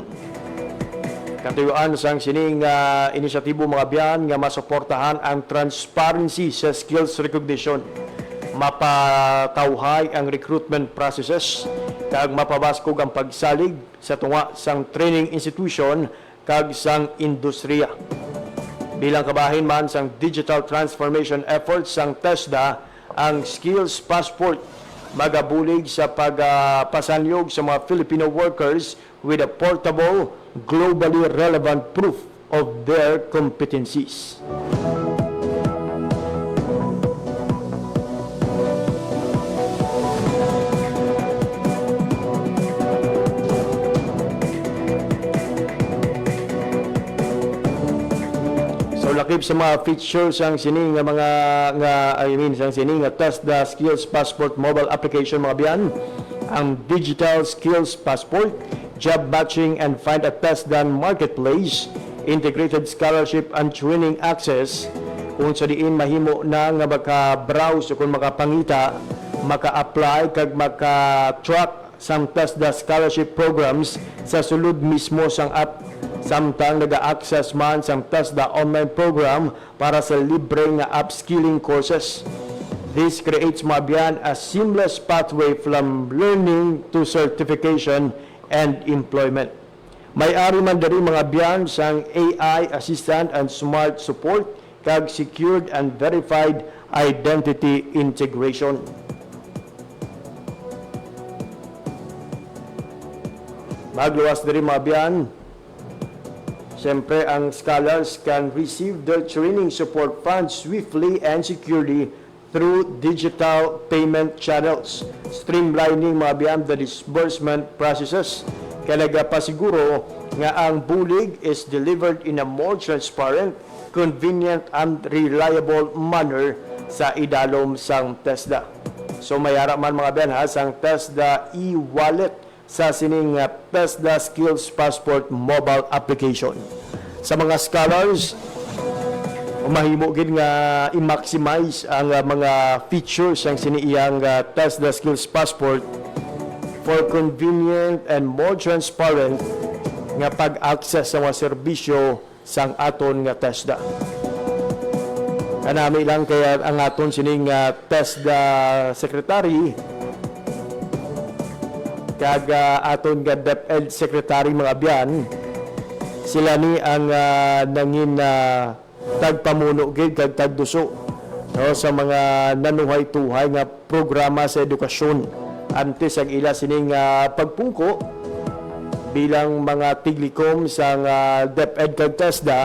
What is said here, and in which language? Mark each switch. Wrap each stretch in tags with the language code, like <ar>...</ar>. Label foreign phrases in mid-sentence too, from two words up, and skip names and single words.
<hil>Katuyuan sang sining inisyatibo mga biyan nga masuportahan ang transparency sa</hil> <en>skills recognition,</en> <hil>mapatawhay ang</hil> <en>recruitment processes</en> <hil>kag mapabaskog ang pagsalig sa tunga sang</hil> <en>training institution</en> <hil>kag sang industriya. Bilang kabahin man sang</hil> <en>digital transformation efforts</en> <hil>sang TESDA, ang Skills Passport magabulig sa pagpasanyog sa mga</hil> <en>Filipino workers with a portable, globally relevant proof of their competencies.</en> <hil>Lakip sa mga features ang sining nga mga sang sining nga TESDA Skills Passport</hil> <en>mobile application</en> <hil>mga biyan, ang Digital Skills Passport, Job Matching and Find a TESDA Marketplace, Integrated Scholarship and Training Access, kung sa diin mahimo na nga maka-browse o kung makapangita, maka-apply kag maka-track sang TESDA</hil> <en>scholarship programs</en> <hil>sa sulod mismo sang app. Samtang nag-access man sang TESDA</hil> <en>online program</en> <hil>para sa libre nga</hil> <en>upskilling courses. This creates</en> <hil>mga biyan</hil> <en>a seamless pathway from learning to certification and employment.</en> <hil>May-ari man diri mga biyan sang</hil> <en>AI assistant and smart support</en> <hil>kag</hil> <en>secured and verified identity integration.</en> <hil>Magluwas diri mga biyan. Siyempre, ang</hil> <en>scholars can receive their training support funds swiftly and securely through digital payment channels, streamlining</en> <hil>mga biyan</hil> <en>the disbursement processes.</en> <hil>Kaya nagapasiguro nga ang bulig</hil> <en>is delivered in a more transparent, convenient, and reliable manner</en> <hil>sa idalom sang</hil> <en>TESDA.</en> <hil>So mayara man mga biyan ha, sang TESDA e-wallet sa sining TESDA Skills Passport</hil> <en>mobile application.</en> <hil>Sa mga scholars, mahimo gid nga i-maximize ang mga features ang siniiyang TESDA Skills Passport</hil> <en>for convenient and more transparent</en> <hil>nga pag-access sa mga serbisyo sang aton nga TESDA. Kanami lang kaya ang aton sining TESDA Secretary kag aton nga DepEd Secretary mga biyan, sila ni ang nangin tagpamuno gid kag tagduso sa mga nanuhay-tuhay nga programa sa edukasyon antes ang ila sining pagpungko bilang mga tiglikom sa DepEd kag TESDA.</hil>